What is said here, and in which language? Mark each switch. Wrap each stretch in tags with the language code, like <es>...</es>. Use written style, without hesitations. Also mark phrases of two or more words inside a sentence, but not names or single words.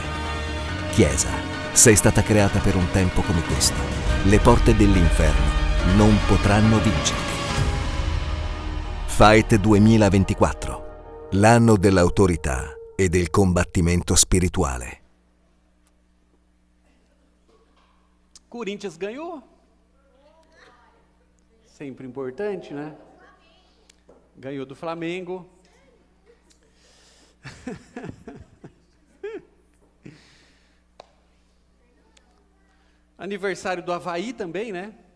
<it>Chiesa, sei stata creata per un tempo come questo. Le porte dell'inferno non potranno vincerti. Fight 2024, l'anno dell'autorità e del combattimento spirituale.</it> <pt>Corinthians ganhou. Sempre importante, né? Ganhou do Flamengo. Aniversário do Avaí também, né?</pt>